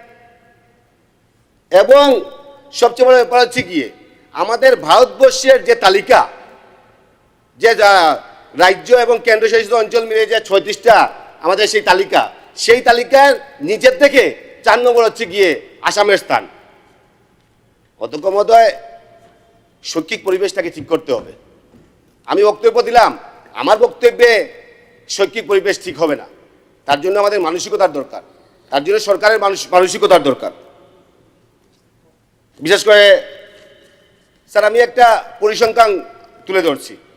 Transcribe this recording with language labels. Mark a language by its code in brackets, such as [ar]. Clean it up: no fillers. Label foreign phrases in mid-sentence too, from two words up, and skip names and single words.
[bn] এবং সবচেয়ে বড় ব্যাপার হচ্ছে গিয়ে আমাদের ভারতবর্ষের যে তালিকা, যে রাজ্য এবং কেন্দ্রশাসিত অঞ্চল মিলে যে 36টা আমাদের সেই তালিকার নিচের থেকে 4 নম্বর হচ্ছে গিয়ে আসামের স্থান। অধ্যক্ষ মহোদয়, শৈক্ষিক পরিবেশটাকে ঠিক করতে হবে। আমি বক্তব্য দিলাম, আমার বক্তব্যে শৈক্ষিক পরিবেশ ঠিক হবে না। তার জন্য আমাদের মানসিকতার দরকার, তার জন্য সরকারের মানসিকতার দরকার। বিশেষ করে স্যার আমি একটা পরিসংখ্যান তুলে ধরছি।